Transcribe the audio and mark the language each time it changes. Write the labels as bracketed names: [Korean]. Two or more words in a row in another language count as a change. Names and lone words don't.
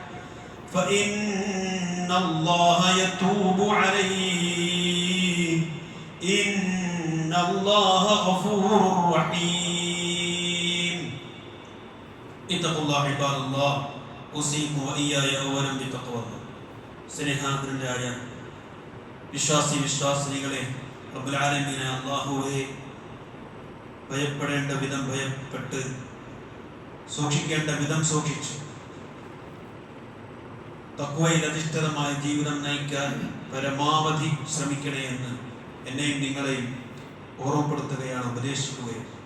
[Arabic] فإن الله يتوب عليه إن الله غفور رحيم اتقوا الله عباد الله أوصيكم وإياي أولا بتقوى الله [Malayalam] സ്നേഹാദരനായ വിശ്വാസികളെ റബ്ബുൽ ആലമീൻ അല്ലാഹുവേ ഭയപ്പെടേണ്ട വിധം ഭയപ്പെട്ട് സൂക്ഷിക്കേണ്ട വിധം സൂക്ഷിച്ചു തഖ്വയിൽ അധിഷ്ഠിതമായ ജീവിതം നയിക്കാൻ പരമാവധി ശ്രമിക്കണേ എന്ന് എന്നെയും നിങ്ങളെയും ഓർമ്മപ്പെടുത്തുകയാണ്, ഉപദേശിക്കുകയും.